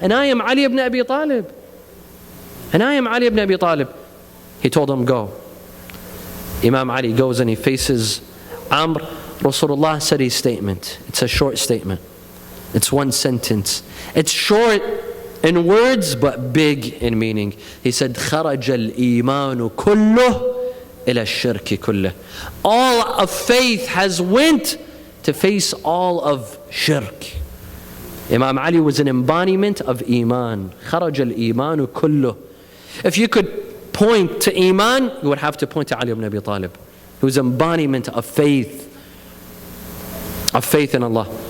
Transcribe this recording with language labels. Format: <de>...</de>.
<en>And I am Ali ibn Abi Talib. And I am Ali ibn Abi Talib. He told him, go. Imam Ali goes and he faces Amr. Rasulullah said his statement. It's a short statement. It's one sentence. It's short in words, but big in meaning. He said,</en> <ar>خَرَجَ الْإِيمَانُ كُلُّهُ إِلَى الشِّرْكِ كُلُّهُ.</ar> <en>All of faith has went to face all of shirk. Imam Ali was an embodiment of Iman.</en> <ar>خَرَجَ الْإِيمَانُ كُلُّهُ.</ar> <en>If you could point to Iman, you would have to point to Ali ibn Abi Talib. He was an embodiment of faith in Allah.</en>